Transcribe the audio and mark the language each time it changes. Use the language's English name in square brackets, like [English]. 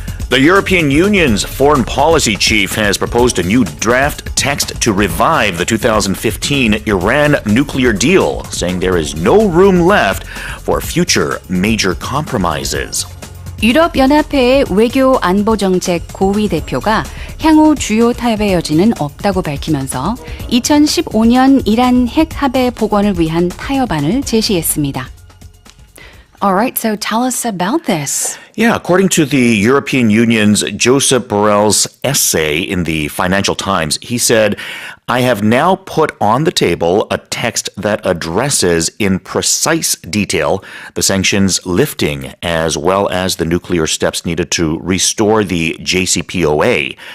[English] The European Union's foreign policy chief has proposed a new draft text to revive the 2015 Iran nuclear deal, saying there is no room left for future major compromises. [Korean] 유럽연합회의 외교 안보정책 고위 대표가 향후 주요 타협의 여지는 없다고 밝히면서 2015년 이란 핵 합의 복원을 위한 타협안을 제시했습니다. [English] All right, so tell us about this. Yeah, according to the European Union's Josep Borrell's essay in the Financial Times, he said, I have now put on the table a text that addresses in precise detail the sanctions lifting as well as the nuclear steps needed to restore the JCPOA.